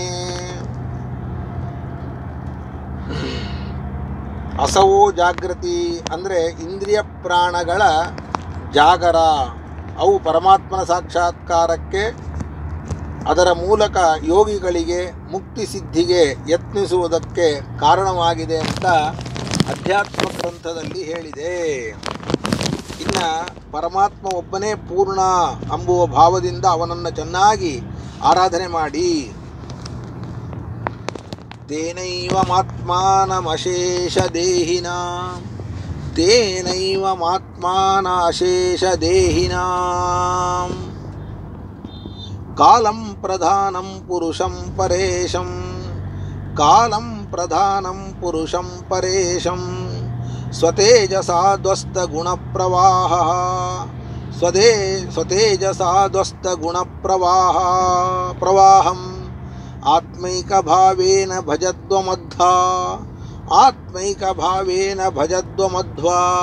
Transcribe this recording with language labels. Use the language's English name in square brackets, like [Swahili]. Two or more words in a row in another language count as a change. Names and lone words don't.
[Kannada] ಅಸವೋ ಜಾಗೃತಿ ಅಂದರೆ ಇಂದ್ರಿಯ ಪ್ರಾಣಗಳ ಜಾಗರ, ಅವು ಪರಮಾತ್ಮನ ಸಾಕ್ಷಾತ್ಕಾರಕ್ಕೆ ಅದರ ಮೂಲಕ ಯೋಗಿಗಳಿಗೆ ಮುಕ್ತಿ ಸಿದ್ಧಿಗೆ ಯತ್ನಿಸುವುದಕ್ಕೆ ಕಾರಣವಾಗಿದೆ ಅಂತ ಅಧ್ಯಾತ್ಮ ಗ್ರಂಥದಲ್ಲಿ ಹೇಳಿದೆ. ಇನ್ನು ಪರಮಾತ್ಮ ಒಬ್ಬನೇ ಪೂರ್ಣ ಎಂಬುವ ಭಾವದಿಂದ ಅವನನ್ನು ಚೆನ್ನಾಗಿ ಆರಾಧನೆ ಮಾಡಿ. [Sanskrit] ತೇನೈವ ಮಾತ್ಮಾನ ಅಶೇಷದೇಹಿನಾಂ ಕಾಲಂ ಪ್ರಧಾನಂ ಪುರುಷಂ ಪರೇಶಂ ಸ್ವತೇಜಸಾದ್ವಸ್ತಗುಣಪ್ರವಾಹಂ ಆತ್ಮೈಕಭಾವೇನ ಭಜದ್ವಮಧ್ವಾ.